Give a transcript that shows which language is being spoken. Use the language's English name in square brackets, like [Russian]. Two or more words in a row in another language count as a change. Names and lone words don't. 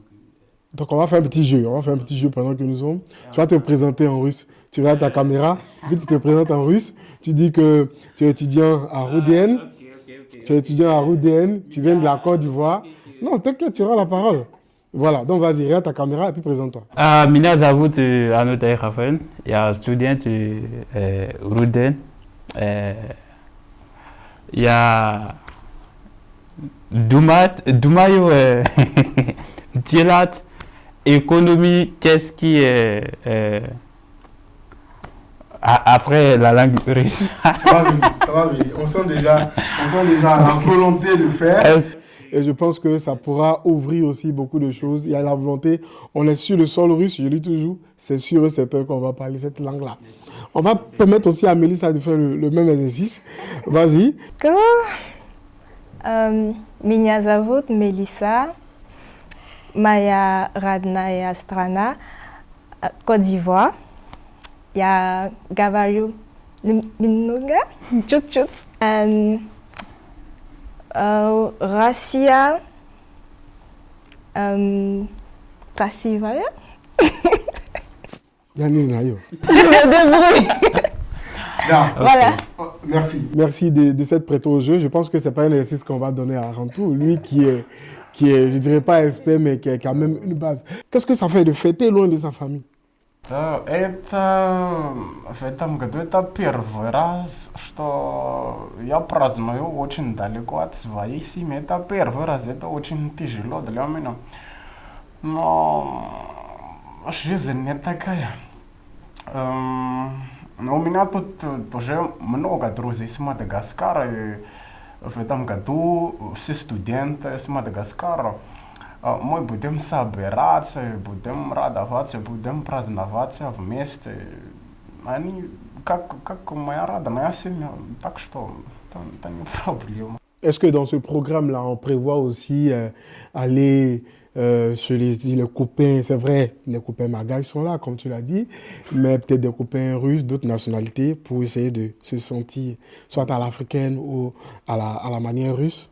[French] Donc on va faire un petit jeu. On va faire un petit jeu pendant que nous sommes. Tu vas te présenter en russe. Tu regardes ta caméra, puis tu te présentes en russe. Tu dis que tu es étudiant à Roudn. Tu es étudiant à Roudn. Tu viens de la Côte d'Ivoire. Non, t'inquiète, tu auras la parole. Voilà, donc vas-y, regarde ta caméra et puis présente-toi. [Russian] Меня зовут Анутай Рафаэль. Я студент Руден. Я думаю делать [French] économie, qu'est-ce qui est après la langue russe. Ça va venir. On sent déjà la volonté de faire. Et je pense que ça pourra ouvrir aussi beaucoup de choses. Il y a la volonté. On est sur le sol russe, je dis toujours, c'est sûr et certain qu'on va parler cette langue-là. On va permettre aussi à Mélissa de faire le même exercice. Vas-y. [Russian] Меня зовут Мелиса, моя родная страна Côte d'Ivoire. Я говорю немного, чуть-чуть. Россия красивая. Я не знаю. [French] Je me débrouille. Voilà. Merci. Merci de s'être prêté au jeu. Je pense que ce n'est pas un exercice qu'on va donner à Rantou. Lui qui est, je ne dirais pas expert, mais qui a quand même une base. Qu'est-ce que ça fait de fêter loin de sa famille? [Russian] Это в этом году это первый раз, что я праздную очень далеко от своей семьи. Это первый раз, это очень тяжело для меня. Но жизнь не такая. Но у меня тут уже много друзей с Мадагаскара. И в этом году все студенты с Мадагаскара. Мы будем собираться, будем радоваться, будем праздновать вместе. Они как моя родная семья, так что это не проблема. [French] Est-ce que dans ce programme-là, on prévoit aussi aller chez les copains, c'est vrai, les copains malgaches sont là, comme tu l'as dit, mais peut-être des copains russes, d'autres nationalités, pour essayer de se sentir soit à l'africaine ou à la manière russe?